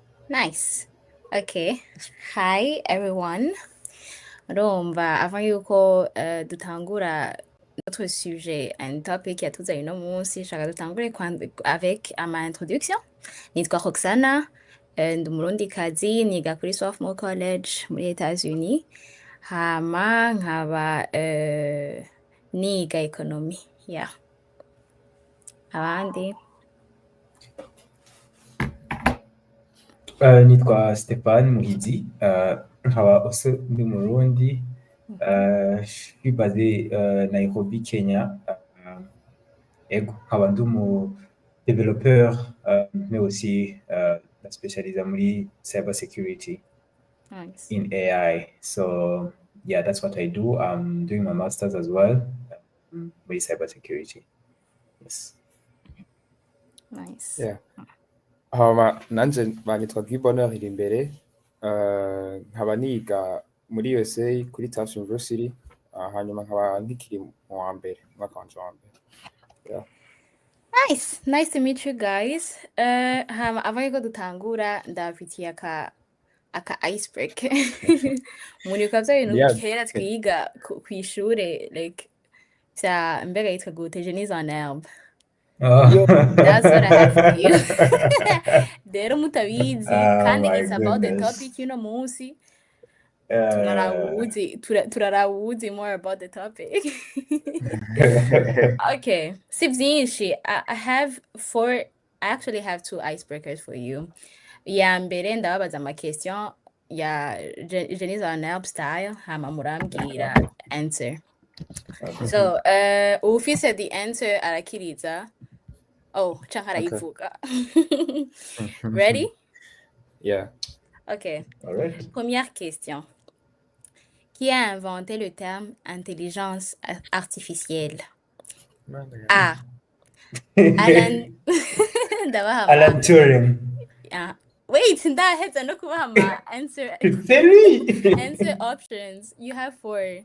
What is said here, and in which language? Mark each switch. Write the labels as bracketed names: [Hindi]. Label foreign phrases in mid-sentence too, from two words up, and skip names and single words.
[English] Nice. Okay. Hi everyone. [Rundi] Urumva avant yuko dutangura [French] notre sujet [English] and topic [Rundi] yatuzanye uno munsi shaka dutangure avec ama introduction. Nitwa Roxana, ndi umurundikazi niga kuri Sophomore College muri Etats-Unis. Hama nkaba niga economy. Yeah. Abandi. Nitwa Stéphane Muhizi, nkaba also ndi Murundi, [French] je suis basé Nairobi, Kenya. [Rundi] Ego, nkaba ndi [French] développeur, mais aussi spécialisé [Rundi] muri [English] cyber security Nice. in AI. So yeah, that's what I do. I'm doing my master's as well, with cyber security. Yes. Nice. Yeah. [Rundi] Hama nanje banitwa Bonheur iri imbere, nkaba niga muri USA kuri Tufts University, hanyuma nkaba nkikiri mu wa mbere, mwaka wanje wa mbere. [English] Yeah. Nice to meet you guys. [Rundi] Avant yuko dutangura ndabafitiye aka icebreaker. Muribuka vya bintu [English] Yeah. [Rundi] kera twiga kw'ishure like vya mbega yitwa gute Génie en herbe. [English] That's what I have for you. [Rundi] Rero mutabizi kandi [English] my it's about the goodness. [Rundi] topic y'uno munsi. [English] Turarawuzi more about the topic. [Rundi] Okay, si vyinshi. [English] I actually have two icebreakers for you. [Rundi] Ya mbere ndababaza ama question ya Génie en herbe style hama murambwira answer. So, ufise [English] the answer [Rundi] arakiriza. Oh, canke arayivuga. [English] Ready? Yeah. Okay. All right. [French] Première question. Qui a inventé le terme intelligence artificielle? [English] A. Alan Alan Turing. Wait, [Rundi] ndaheza no kubaha ama [English] answer options. You have four.